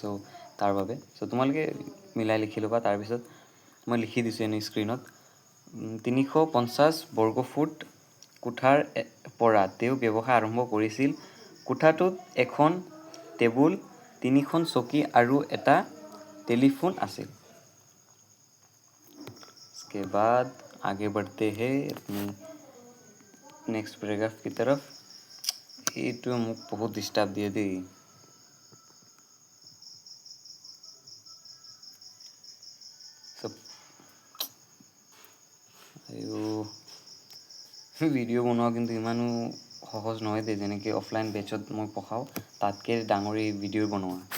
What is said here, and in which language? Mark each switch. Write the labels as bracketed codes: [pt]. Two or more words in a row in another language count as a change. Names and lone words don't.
[as] চ' তাৰ বাবে তোমালোকে মিলাই লিখি ল'বা। তাৰপিছত মই লিখি দিছোঁ এনেই স্ক্ৰীণত, 350 বৰ্গ ফুট কোঠাৰ পৰা তেওঁ ব্যৱসায় আৰম্ভ কৰিছিল। কোঠাটোত এখন টেবুল, 3খন চকী আৰু এটা টেলিফোন আছিল। [hi] इसके बाद आगे बढ़ते हैं अपनी [en] next paragraph [hi] की तरफ। [as] এইটো মোক বহুত ডিষ্টাৰ্ব দিয়ে দেই। ভিডিঅ' বনোৱা কিন্তু ইমানো সহজ নহয় দেই, যেনেকৈ [en] offline batchত [as] মই পঢ়াওঁ তাতকৈ ডাঙৰ এই ভিডিঅ' বনোৱা।